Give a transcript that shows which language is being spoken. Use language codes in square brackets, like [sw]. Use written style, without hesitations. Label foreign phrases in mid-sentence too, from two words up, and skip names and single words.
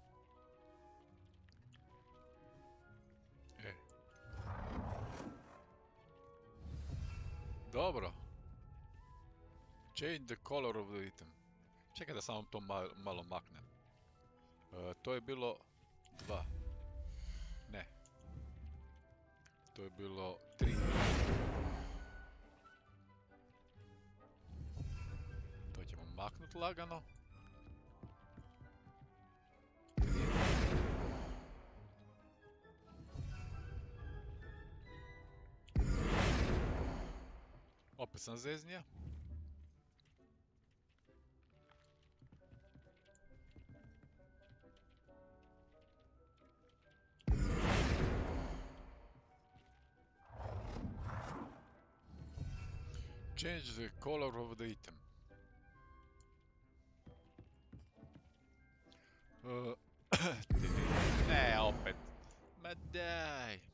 [hr] Dobro. [en] Change the color of the item. [hr] Čekaj da samo to malo maknem. To je bilo 2. Ne. To je bilo 3. To ćemo maknuti lagano. Opet sam zeznija. [en] Change the color of the item. [hr] Ne, opet. Ma daj.